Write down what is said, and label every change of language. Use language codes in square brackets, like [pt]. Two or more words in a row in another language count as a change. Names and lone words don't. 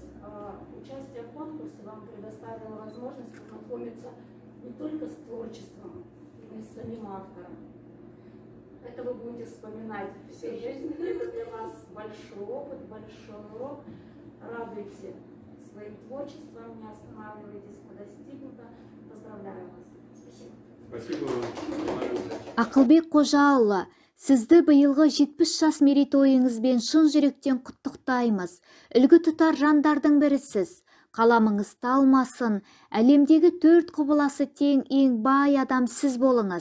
[ru] Участие в конкурсе вам предоставило возможность познакомиться не только с творчеством, но и с самим автором. Это вы будете вспоминать всю жизнь. Это для вас большой опыт, большой урок. Радуйте своим творчеством, не останавливайтесь на достигнуто. Поздравляю вас. Спасибо. Спасибо вам. [kk] Ақылбек Қожаұлы, сізді биылғы 70 жас мерейтойыңызбен шын жүректен құттықтаймыз. Үлгі тұтар жандардың бірісіз. Қаламыңыз талмасын, әлемдегі 4 құбыласы тең ең бай адам сіз болыңыз.